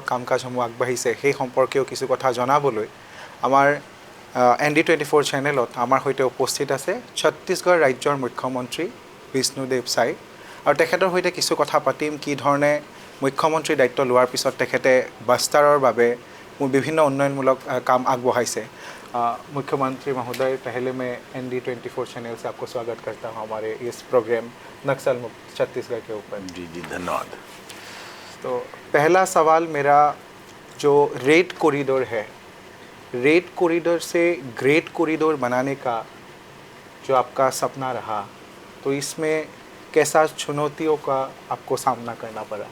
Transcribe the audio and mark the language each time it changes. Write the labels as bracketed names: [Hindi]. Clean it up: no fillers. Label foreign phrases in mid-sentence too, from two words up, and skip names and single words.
[Assamese] কাম কাজসমূহ আগবাঢ়িছে সেই সম্পৰ্কেও কিছু কথা জনাবলৈ আমাৰ ND24 চেনেলত আমাৰ সৈতে উপস্থিত আছে ছত্তীশগড় ৰাজ্যৰ মুখ্যমন্ত্ৰী বিষ্ণুদেৱ চাই, আৰু তেখেতৰ সৈতে কিছু কথা পাতিম কি ধৰণে মুখ্যমন্ত্ৰী দায়িত্ব লোৱাৰ পিছত তেখেতে বাষ্টাৰৰ বাবে বিভিন্ন উন্নয়নমূলক কাম আগবঢ়াইছে। [Hindi] मुख्यमंत्री महोदय, पहले मैं ND24 चैनल से आपको स्वागत करता हूं हमारे इस प्रोग्राम नक्सल मुक्त छत्तीसगढ़ के ऊपर। जी धन्यवाद। तो पहला सवाल मेरा, जो [English] red corridor [Hindi] है, [English] red corridor [Hindi] से [English] great corridor [Hindi] बनाने का जो आपका सपना रहा, तो इसमें कैसा चुनौतियों का आपको सामना करना पड़ा?